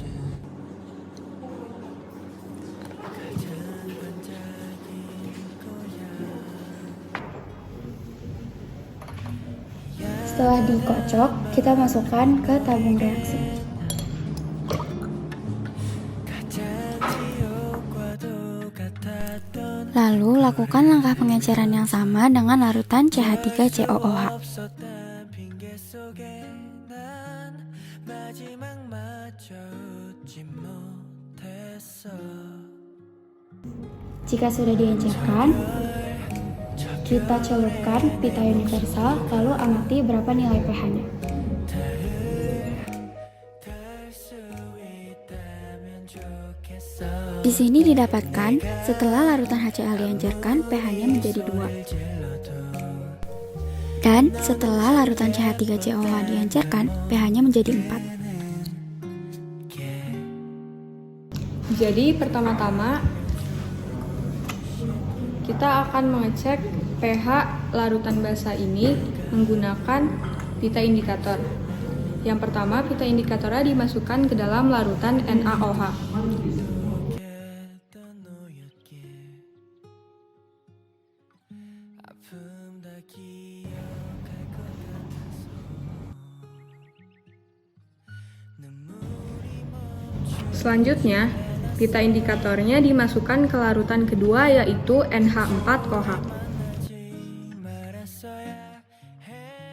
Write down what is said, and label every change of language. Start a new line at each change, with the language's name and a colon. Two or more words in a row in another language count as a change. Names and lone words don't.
Indonesian: Setelah dikocok, kita masukkan ke tabung reaksi. Lalu lakukan langkah pengenceran yang sama dengan larutan CH3COOH.
Korean: 없었던 핑계 속에 난 마지막 마저 웃지 못했어
Indonesian: Jika sudah diencerkan, kita celupkan pita universal, lalu amati berapa nilai pH-nya.
Korean: 수 있다면 좋겠어
Indonesian: Di sini didapatkan setelah larutan HCl diencerkan, pH-nya menjadi 2. Dan setelah larutan CH3COOH diencerkan, pH-nya menjadi 4. Jadi pertama-tama kita akan mengecek pH larutan basa ini menggunakan pita indikator. Yang pertama, pita indikatornya dimasukkan ke dalam larutan NaOH.
Korean: 했던 너였기에 아픔 다 기억할 것 같아서 눈물이
Indonesian: Selanjutnya, pita indikatornya dimasukkan ke larutan kedua yaitu NH4OH.
Korean: 말았어야 해